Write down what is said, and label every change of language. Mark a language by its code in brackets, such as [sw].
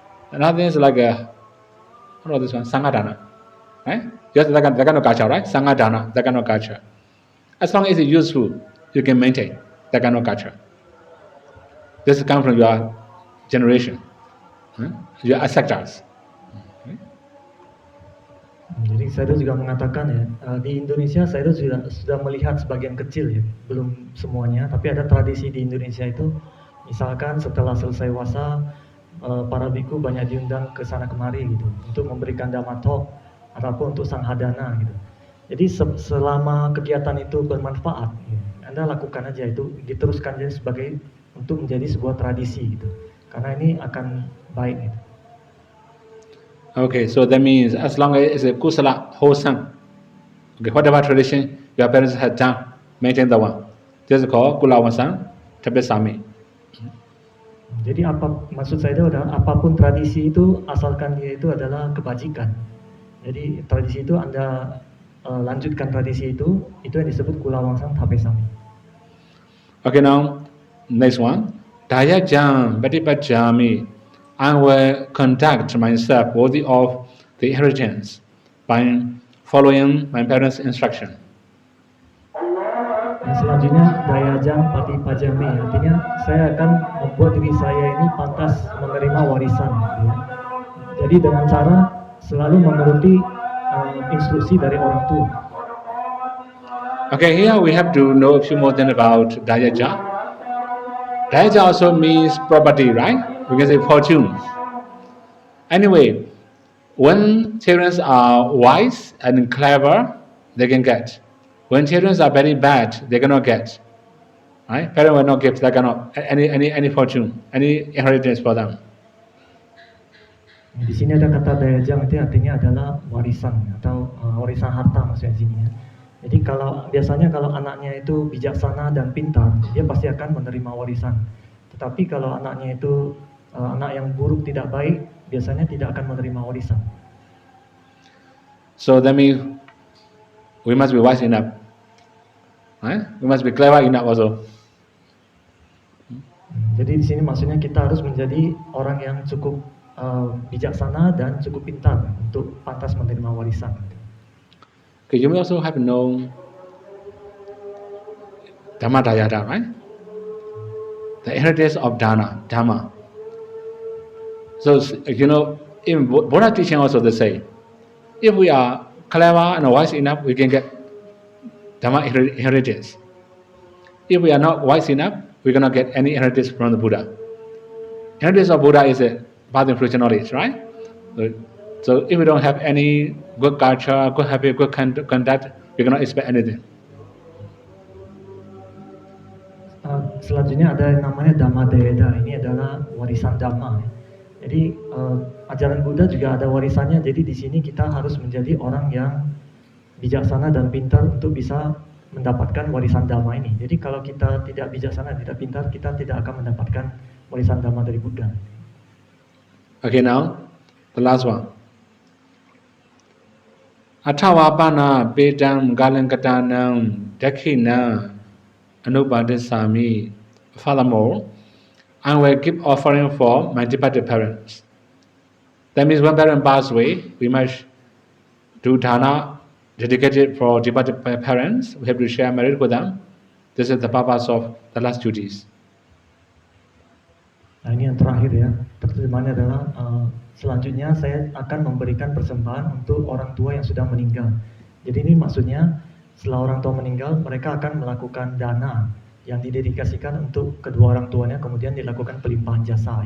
[en] Another thing is like what about this one? Sangha dana, right? Yes, that kind of culture, right? Sangha dana, that kind of culture. As long as it's useful, you can maintain that kind of culture. This comes from your generation, your ancestors. [id] Jadi saya juga mengatakan ya, di Indonesia saya sudah melihat sebagian kecil ya, belum semuanya, tapi ada tradisi di Indonesia itu, misalkan setelah selesai wasa, para biku banyak diundang ke sana kemari gitu, untuk memberikan dhammatalk ataupun untuk sanghadana gitu. Jadi selama kegiatan itu bermanfaat, ya, Anda lakukan aja itu, diteruskan aja sebagai untuk menjadi sebuah tradisi gitu, karena ini akan baik gitu. [en] Okay, so that means as long as it's a kusala, wholesome, okay, whatever tradition your parents had done, maintain the one. This is called [pi] kulawansang tapesami. [id] Jadi maksud saya itu adalah apapun tradisi itu asalkan dia itu adalah kebajikan. Jadi tradisi itu Anda lanjutkan tradisi itu yang disebut [pi] kulawansang tapesami. [en] Okay, now next one. [pi] Daya jam patipajami. [en] I will conduct myself worthy of the inheritance by following my parents' instruction. [id] Dan selanjutnya [pi] dayajang patipajami, [id] artinya saya akan membuat diri saya ini pantas menerima warisan. Ya. Jadi dengan cara selalu menuruti instruksi dari orang tua. [en] Okay, here we have to know a few more things about dayaja. Dayaja also means property, right? We can say fortune. Anyway, when children are wise and clever, they can get. When children are very bad, they cannot get. Right? Parents will not give that kind of any fortune, any inheritance for them. [id] Di sini ada kata dayajang, itu artinya adalah warisan atau warisan harta maksudnya di sini ya. Jadi biasanya kalau anaknya itu bijaksana dan pintar, dia pasti akan menerima warisan. Tetapi kalau anaknya itu anak yang buruk tidak baik, biasanya tidak akan menerima warisan. [en] So that means we must be wise enough. Right? We must be clever enough also. [id] Jadi di sini maksudnya kita harus menjadi orang yang cukup bijaksana dan cukup pintar untuk pantas menerima warisan. [en] Okay, you may also have known Dhamma Dayada, right? The inheritance of Dhamma. So, in Buddha teaching also the same. If we are clever and wise enough, we can get Dhamma inheritance. If we are not wise enough, we cannot get any inheritance from the Buddha. Inheritance of Buddha is a path and fruition knowledge, right? So if we don't have any good culture, good habit, good conduct, we cannot expect anything. [id] Selanjutnya ada yang namanya Dhamma Dayada, ini adalah warisan Dhamma. Jadi ajaran Buddha juga ada warisannya. Jadi di sini kita harus menjadi orang yang bijaksana dan pintar untuk bisa mendapatkan warisan Dhamma ini. Jadi kalau kita tidak bijaksana, tidak pintar, kita tidak akan mendapatkan warisan Dhamma dari Buddha. [en] Okay, now the last one. [pi] Athavapana bedam galankatanam dakhina anupadisami. [en] Furthermore, I will keep offering for my departed parents. That means when parents pass away, we must do dana dedicated for departed parents. We have to share merit with them. This is the purpose of the last duties. [id] Nah ini yang terakhir ya, terjemahannya adalah selanjutnya saya akan memberikan persembahan untuk orang tua yang sudah meninggal. Jadi ini maksudnya setelah orang tua meninggal, mereka akan melakukan dana yang didedikasikan untuk kedua orang tuanya, kemudian dilakukan pelimpahan jasa.